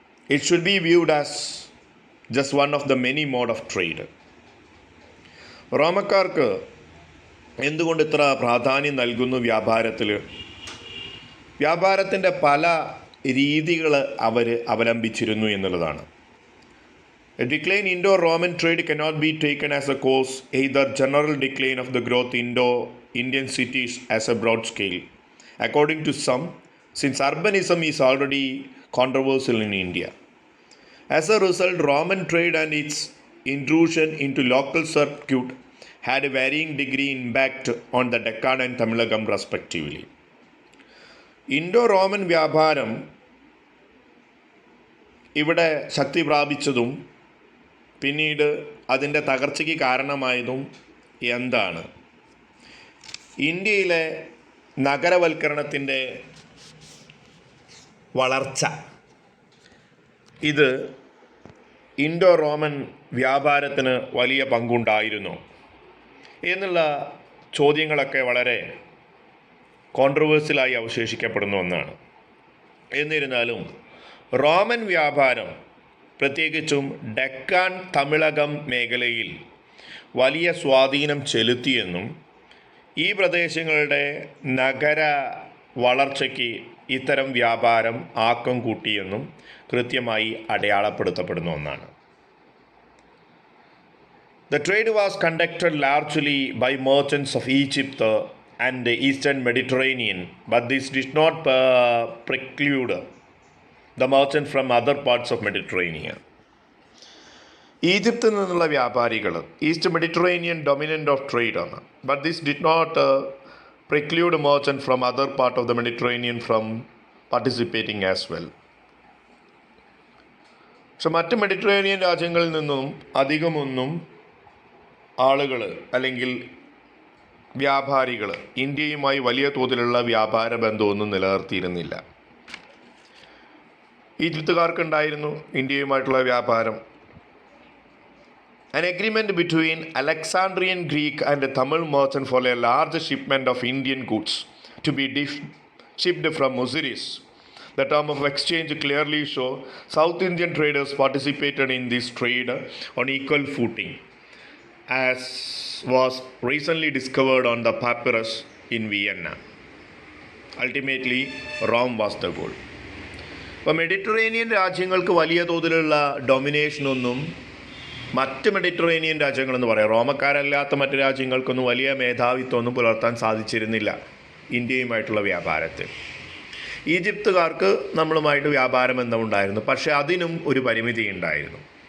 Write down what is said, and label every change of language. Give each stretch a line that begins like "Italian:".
English: It should be viewed as just one of the many mode of trade.
Malayalam: റോമക്കാർക്ക് എന്തുകൊണ്ട് ഇത്ര പ്രാധാന്യം നൽകുന്നു വ്യാപാരത്തിൽ? വ്യാപാരത്തിൻ്റെ പല രീതികൾ അവർ അവലംബിച്ചിരുന്നു എന്നുള്ളതാണ്.
English: A decline in Indo-Roman trade cannot be taken as a cause either general decline of the growth Indian cities as a broad scale. According to some, since urbanism is already controversial in India. As a result, Roman trade and its intrusion into local circuit had a varying degree impact on the Deccan and Tamilagam respectively.
Malayalam: Indo-Roman വ്യാപാരം ഇവിടെ ശക്തി പ്രാപിച്ചതും പിന്നീട് അതിൻ്റെ തകർച്ചയ്ക്ക് കാരണമായതും എന്താണ്? ഇന്ത്യയിലെ നഗരവൽക്കരണത്തിൻ്റെ വളർച്ച ഇത് Indo Roman വ്യാപാരത്തിന് വലിയ പങ്കുണ്ടായിരുന്നു എന്നുള്ള ചോദ്യങ്ങളൊക്കെ വളരെ കോൺട്രവേഴ്സ്യലായി അവശേഷിക്കപ്പെടുന്ന ഒന്നാണ്. എന്നിരുന്നാലും റോമൻ വ്യാപാരം പ്രത്യേകിച്ചും ഡെക്കാൻ തമിഴകം മേഖലയിൽ വലിയ സ്വാധീനം ചെലുത്തിയെന്നും ഈ പ്രദേശങ്ങളുടെ നഗര വളർച്ചയ്ക്ക് ഇത്തരം വ്യാപാരം ആക്കം കൂട്ടിയെന്നും കൃത്യമായി അടയാളപ്പെടുത്തപ്പെടുന്ന ഒന്നാണ്.
English: The trade was conducted largely by merchants of Egypt and the Eastern Mediterranean, but this did not preclude the merchants from other parts of Mediterranean.
Malayalam: ഈജിപ്തിൽ നിന്നുള്ള വ്യാപാരികൾ east Mediterranean
English: dominant of trade
Malayalam: ആണ്.
English: But this did not preclude merchant from other part of the Mediterranean from participating as well.
Malayalam: പക്ഷെ മറ്റ് Mediterranean രാജ്യങ്ങളിൽ നിന്നും അധികമൊന്നും ആളുകൾ അല്ലെങ്കിൽ വ്യാപാരികൾ ഇന്ത്യയുമായി വലിയ തോതിലുള്ള വ്യാപാര ബന്ധമൊന്നും നിലനിർത്തിയിരുന്നില്ല. ഈജിപ്തുകാർക്കുണ്ടായിരുന്നു ഇന്ത്യയുമായിട്ടുള്ള വ്യാപാരം.
English: An agreement between Alexandrian Greek and Tamil merchant for a large shipment of Indian goods to be shipped from Muziris. The term of exchange clearly show South Indian traders participated in this trade on equal footing, as was recently discovered on the papyrus in Vienna. Ultimately, Rome was the goal.
Malayalam: അപ്പോൾ Mediterranean രാജ്യങ്ങൾക്ക് വലിയ തോതിലുള്ള ഡൊമിനേഷനൊന്നും മറ്റ് Mediterranean രാജ്യങ്ങളെന്ന് പറയാം റോമക്കാരല്ലാത്ത മറ്റ് രാജ്യങ്ങൾക്കൊന്നും വലിയ മേധാവിത്വമൊന്നും പുലർത്താൻ സാധിച്ചിരുന്നില്ല ഇന്ത്യയുമായിട്ടുള്ള വ്യാപാരത്തിൽ. ഈജിപ്തുകാർക്ക് നമ്മളുമായിട്ട് വ്യാപാര ബന്ധമുണ്ടായിരുന്നു, പക്ഷേ അതിനും ഒരു പരിമിതി ഉണ്ടായിരുന്നു.